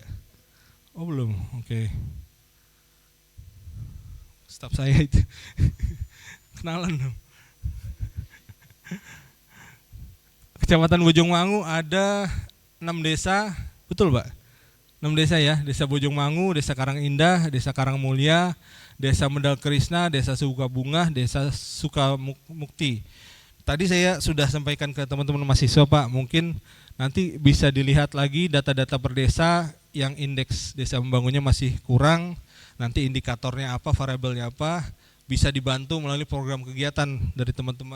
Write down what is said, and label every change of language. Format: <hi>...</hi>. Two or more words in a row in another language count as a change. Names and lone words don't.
<id>Oh belum, oke. Staf saya itu. Kenalan dong. Kecamatan Bojongmangu ada 6 desa, betul Pak? 6 desa ya, Desa Bojongmangu, Desa Karangindah, Desa Karangmulia, Desa Mendal Krisna, Desa Sukabunga, Desa Sukamukti. Tadi saya sudah sampaikan ke teman-teman mahasiswa Pak, mungkin nanti bisa dilihat lagi data-data per desa yang indeks desa membangunnya masih kurang, nanti indikatornya apa, variabelnya apa, bisa dibantu melalui program kegiatan dari teman-teman.</id>